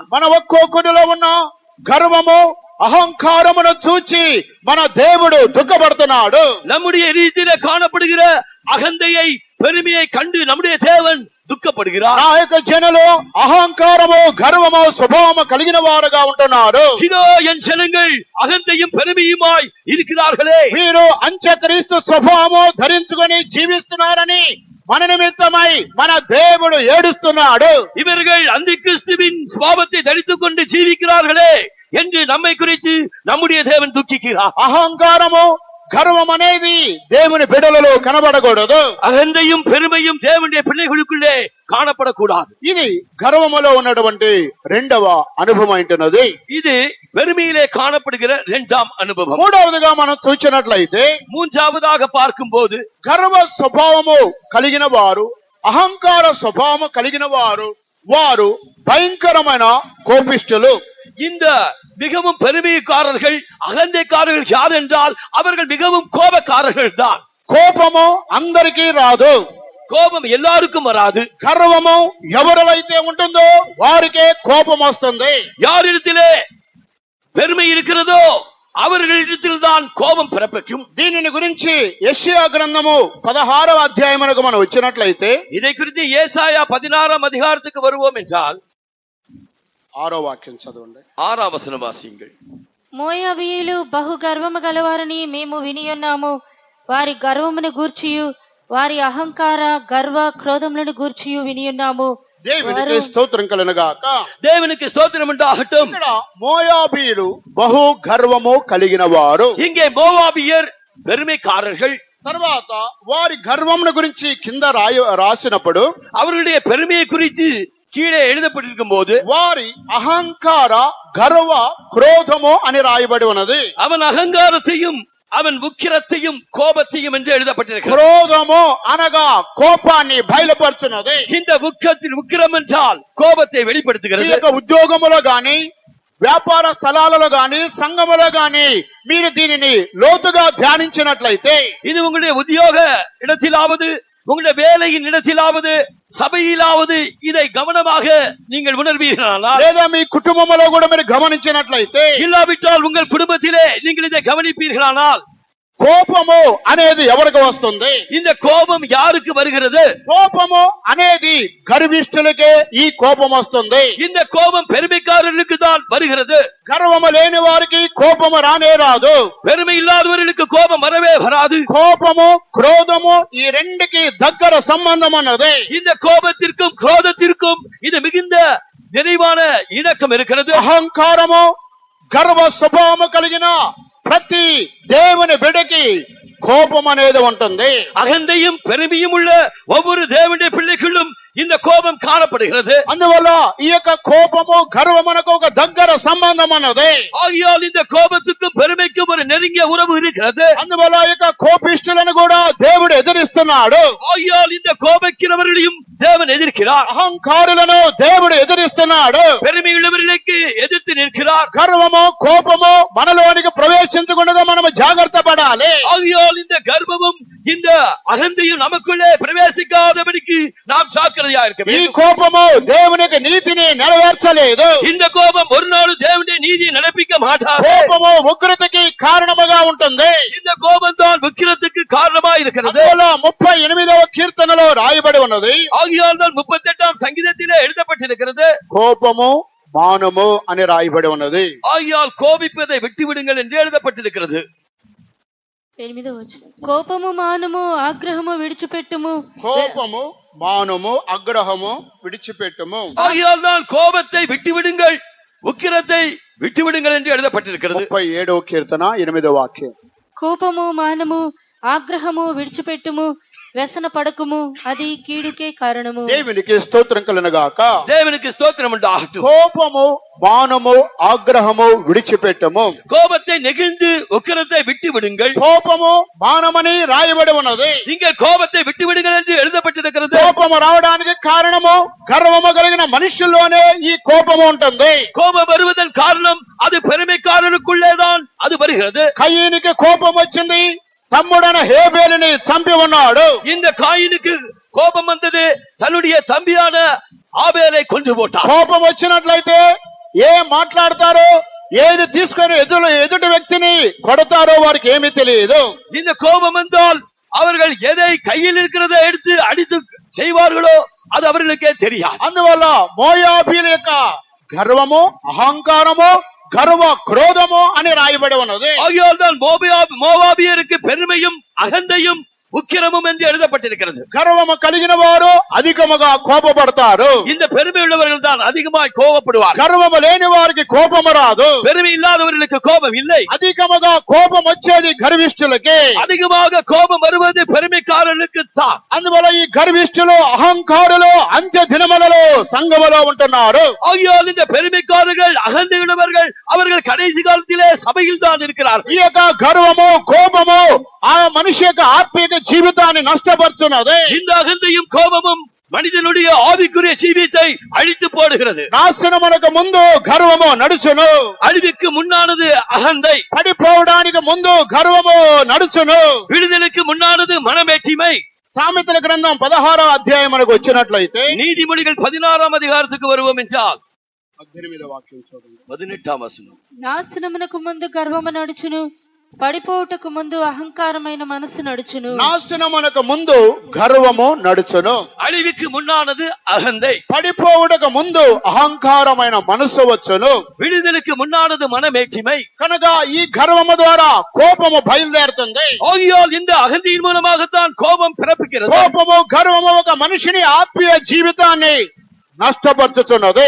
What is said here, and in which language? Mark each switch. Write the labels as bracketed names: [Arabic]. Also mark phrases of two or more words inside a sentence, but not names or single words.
[Telugu] మన ఒక్కొక్కడిలో ఉన్న గర్వము అహంకారమును చూచి మన దేవుడు దుఃఖపడుతున్నాడు. [Tamil] நம்முடைய ரீதியில காணப்படுகிற அகந்தையை பெருமையை கண்டு நம்முடைய தேவன் துக்கப்படுகிறார். [Telugu] ఆ యొక్క జనులు అహంకారము గర్వము స్వభావము కలిగిన వారుగా ఉంటున్నారు. [Tamil] இதோ என் ஜனங்கள் அகந்தையும் பெருமையுமாய் இருக்கிறார்களே. [Telugu] వీరు అంత్యక్రీస్తు స్వభావము ధరించుకొని జీవిస్తున్నారని మన నిమిత్తమై మన దేవుడు ఏడుస్తున్నాడు. [Tamil] இவர்கள் அந்த கிறிஸ்துவின் சுபாவத்தை தரித்துக் கொண்டு ஜீவிக்கிறார்களே என்று நம்மை குறித்து நம்முடைய தேவன் துக்கிக்கிறார். [Telugu] అహంకారము గర్వం అనేది దేవుని బిడ్డలలో కనబడకూడదు. [Tamil] அகந்தையும் பெருமையும் தேவனுடைய பிள்ளைகளுக்குள்ளே காணப்படக்கூடாது. [Telugu] ఇది గర్వములో ఉన్నటువంటి రెండవ అనుభవం అంటున్నది. [Tamil] இது பெருமையிலே காணப்படுகிற இரண்டாம் அனுபவம். [Telugu] మూడవదిగా మనం చూసినట్లయితే [Tamil] மூன்றாவதாக பார்க்கும்போது [Telugu] గర్వ స్వభావము కలిగిన వారు, అహంకార స్వభావము కలిగిన వారు, వారు భయంకరమైన కోపిష్ఠులు. [Tamil] இந்த மிகவும் பெருமைக்காரர்கள் அகந்தைக்காரர்கள் யார் என்றால் அவர்கள் மிகவும் கோபக்காரர்கள் தான். [Telugu] కోపము అందరికీ రాదు, [Tamil] கோபம் எல்லாருக்கும் வராது. [Telugu] గర్వము ఎవరివైతే ఉంటుందో వారికే కోపం వస్తుంది. [Tamil] யாரிடத்திலே பெருமை இருக்கிறதோ அவர்களிடத்தில் தான் கோபம் பிறப்பிக்கும். [Telugu] దీనిని గురించి యెషయా గ్రంథము 16వ అధ్యాయమునకు మనం వచ్చినట్లయితే [Tamil] இதை குறித்து ஏசாயா 16ஆம் அதிகாரத்துக்கு வருவோம் என்றால் [Telugu] 6వ వాక్యం చదవండి. [Tamil] 6ஆம் வசனம் வாசியுங்கள். [Telugu] మోయాబీయులు బహు గర్వము గలవారని మేము వినియున్నాము. వారి గర్వమును గూర్చియు వారి అహంకార గర్వ క్రోధములను గూర్చియు వినియున్నాము. దేవునికి స్తోత్రం కలుగునుగాక. [Tamil] தேவனுக்கு ஸ்தோத்திரம் உண்டாகட்டும். [Telugu] ఇక్కడ మోయాబీయులు బహు గర్వము కలిగిన వారు. [Tamil] இங்கே மோவாபியர் பெருமைக்காரர்கள். [Telugu] తర్వాత వారి గర్వమును గురించి కింద రాసినప్పుడు [Tamil] அவர்களுடைய பெருமையை குறித்து கீழே எழுதப்பட்டிருக்கும் போது [Telugu] వారి అహంకార గర్వ క్రోధము అని రాయబడి ఉన్నది. [Tamil] அவன் அகங்காரத்தையும் அவன் ఉக்கிరத்தையும் కోపத்தையும் என்று எழுதப்பட்டிருக்கிறது. [Telugu] క్రోధము అనగా కోపాన్ని బయలుపరుచున్నది. [Tamil] இந்த ఉக்கிரம் என்றால் కోపத்தை வெளிப்படுத்துகிறது. [Telugu] ఈ యొక్క ఉద్యోగములో గాని వ్యాపార స్థలాలలో గాని సంఘములో గాని మీరు దీనిని లోతుగా ధ్యానించినట్లయితే, [Tamil] இது உங்களுடைய உத்தியோக இடத்திலாவது உங்களுடைய வேலையின் இடத்திலாவது సభయిలాவது இதை கவனமாக நீங்கள் உணர்வீர்களானால், [Telugu] లేదా మీ కుటుంబంలో కూడా మీరు గమనించినట్లయితే, [Tamil] இல்லாவிட்டால் உங்கள் குடும்பத்திலே நீங்கள் இதை கவனிப்பீர்களானால், [Telugu] కోపము అనేది ఎవరికి వస్తుంది? [Tamil] இந்த கோபம் யாருக்கு வருகிறது? [Telugu] కోపము అనేది గర్విష్ఠులకే ఈ కోపం వస్తుంది. [Tamil] இந்த கோபம் பெருமைக்காரர்களுக்கு தான் வருகிறது. [Telugu] గర్వము లేని వారికి కోపము రానే రాదు. [Tamil] பெருமை இல்லாதவர்களுக்கு கோபம் வரவே வராது. [Telugu] కోపము క్రోధము ఈ రెండుకి దగ్గర సంబంధం అన్నది. [Tamil] இந்த கோபத்திற்கும் குரோதத்திற்கும் இது மிகுந்த நிறைவான இணக்கம் இருக்கிறது. [Telugu] అహంకారము గర్వ స్వభావము కలిగిన ప్రతి దేవుని బిడ్డకి కోపం అనేది ఉంటుంది. [Tamil] அகந்தையும் பெருமையும் உள்ள ஒவ்வொரு தேவனுடைய பிள்ளைகளும் இந்த கோபம் காணப்படுகிறது. [Telugu] అందువల్ల ఈ యొక్క కోపము గర్వమునకు ఒక దగ్గర సంబంధం అన్నది. [Tamil] ஆகையால் இந்த கோபத்துக்கும் பெருமைக்கும் ஒரு நெருங்கிய உறவு இருக்கிறது. [Telugu] అందువల్ల ఈ యొక్క కోపిష్ఠులను కూడా దేవుడు ఎదిరిస్తున్నాడు. [Tamil] ஆகையால் இந்த கோபிக்கிறவர்களையும் தேவன் எதிர்க்கிறார். [Telugu] అహంకారులను దేవుడు ఎదిరిస్తున్నాడు. [Tamil] பெருமை உள்ளவர்களுக்கு எதிர்த்து நிற்கிறார். [Telugu] గర్వము కోపము మనలోనికి ప్రవేశించకుండా మనము జాగ్రత్త పడాలి. [Tamil] ஆகையால் இந்த கர்வமும் இந்த அகந்தையும் நமக்குள்ளே பிரவேசிக்காதபடிக்கு நாம் ஜாக்கிரதையா இருக்க [Telugu] ఈ [Tamil] வேண்டும். [Telugu] కోపము దేవునికి నీతిని నెరవేర్చలేదు. [Tamil] இந்த கோபம் ஒரு நாள் தேவனுடைய நீதியை நடப்பிக்க மாட்டாது. [Telugu] కోపము ఉగ్రతకి కారణముగా ఉంటుంది. [Tamil] இந்த கோபம் தான் விக்கிரத்துக்கு காரணமா இருக்கிறது. [Telugu] అందువల్ల 38వ కీర్తనలో రాయబడి ఉన్నది, [Tamil] ஆகையால் தான் 38ஆம் சங்கீதத்திலே எழுதப்பட்டிருக்கிறது, [Telugu] కోపము మానము అని రాయబడి ఉన్నది. [Tamil] ஆகையால் கோபிப்பதை விட்டுவிடுங்கள் என்று எழுதப்பட்டிருக்கிறது. [Telugu] 8వ వచనం. కోపము మానము ఆగ్రహము విడిచిపెట్టుము. కోపము మానము అగ్రహము విడిచిపెట్టుము. [Tamil] ஆகையால் தான் கோபத்தை விட்டுவிடுங்கள், உக்கிரத்தை விட்டுவிடுங்கள் என்று எழுதப்பட்டிருக்கிறது. [Telugu] 37వ కీర్తన 8వ వాక్యం. కోపము మానము ఆగ్రహము విడిచిపెట్టుము, వ్యసన పడకుము, అది కీడుకే కారణము. దేవునికి స్తోత్రం కలుగుగాక. [Tamil] தேவனுக்கு ஸ்தோத்திரம் உண்டாகட்டும். [Telugu] కోపము మానము ఆగ్రహము విడిచిపెట్టము. [Tamil] கோபத்தை நெகிழ்ந்து உக்கிரத்தை விட்டு விடுங்கள். [Telugu] కోపము మానమని రాయబడి ఉన్నది. [Tamil] நீங்கள் கோபத்தை விட்டு விடுங்கள் என்று எழுதப்பட்டிருக்கிறது. [Telugu] కోపము రావడానికి కారణము గర్వము కలిగిన మనుషుల్లోనే ఈ కోపము ఉంటుంది. [Tamil] கோபம் வருவதன் காரணம் அது பெருமைக்காரனுக்குள்ளேதான் அது வருகிறது. [Telugu] కయీనికి కోపం వచ్చింది, తమ్ముడైన హేబేలుని చంపి ఉన్నాడు. [Tamil] இந்த காயினுக்கு கோபம் வந்தது, தன்னுடைய தம்பியான ஆபேலை கொன்று போட்டார். [Telugu] కోపం వచ్చినట్లయితే ఏం మాట్లాడతారో, ఏది తీసుకొని ఎదుటి వ్యక్తిని కొడతారో వారికి ఏమీ తెలియదు. [Tamil] இந்த கோபம் வந்தால் அவர்கள் எதை கையில் இருக்கிறதை எடுத்து அடித்து செய்வார்களோ அது அவர்களுக்கே தெரியாது. [Telugu] అందువల్ల మోయాబీల యొక్క గర్వము అహంకారము గర్వ క్రోధము అని రాయబడి ఉన్నది. [Tamil] ஆகையால் தான் மோவாபியருக்கு பெருமையும் அகந்தையும் உக்கிரமும் என்று எழுதப்பட்டிருக்கிறது. [Telugu] గర్వము కలిగిన వారు అధికముగా కోపపడతారు. [Tamil] இந்த பெருமை உள்ளவர்கள் தான் அதிகமாய் கோபப்படுவார். [Telugu] గర్వము లేని వారికి కోపము రాదు. [Tamil] பெருமை இல்லாதவர்களுக்கு கோபம் இல்லை. [Telugu] అధికముగా కోపం వచ్చేది గర్విష్ఠులకి. [Tamil] அதிகமாக கோபம் வருவது பெருமைக்காரர்களுக்கு தான். [Telugu] అందువల్ల ఈ గర్విష్ఠులు అహంకారులు అంత్య దినములలో సంఘములో ఉంటున్నారు. [Tamil] ஆகையால் இந்த பெருமைக்காரர்கள் அகந்தை உள்ளவர்கள் அவர்கள் கடைசி காலத்திலே சபையில் தான் இருக்கிறார்கள். [Telugu] ఈ యొక్క గర్వము కోపము ఆ మనిషి యొక్క ఆత్మీయ జీవితాన్ని నష్టపరుచున్నది. [Tamil] இந்த அகந்தையும் கோபமும் மனிதனுடைய ஆவிக்குரிய ஜீவியத்தை அழித்து போடுகிறது. [Telugu] నాశనమునకు ముందు గర్వము నడుచును, [Tamil] அழிவுக்கு முன்னானது அகந்தை. [Telugu] పడిపోవడానికి ముందు గర్వము నడుచును. [Tamil] விடுதலுக்கு முன்னானது மனமேட்டிமை. [Telugu] సామెతల గ్రంథం 16వ అధ్యాయం మనకు వచ్చినట్లయితే [Tamil] நீதிமொழிகள் 16ஆம் அதிகாரத்துக்கு வருவோம் என்றால் [Telugu] 18వ వాక్యం చూడండి. [Tamil] 18ஆம் வசனம். [Telugu] నాశనమునకు ముందు గర్వము నడుచును, పడిపోవుటకు ముందు అహంకారమైన మనసు నడుచును. నాశనమునకు ముందు గర్వము నడుచును, [Tamil] அழிவுக்கு முன்னானது அகந்தை. [Telugu] పడిపోవుటకు ముందు అహంకారమైన మనసు వచ్చును. [Tamil] விடுதலுக்கு முன்னானது மனமேட்டிமை. [Telugu] కనుక ఈ గర్వము ద్వారా కోపము బయలుదేరుతుంది. [Tamil] ஆகையால் இந்த அகந்தியின் மூலமாகத்தான் கோபம் பிறப்புகிறது. [Telugu] కోపము గర్వము ఒక మనిషిని ఆత్మీయ జీవితాన్ని నష్టపరుచుతున్నది.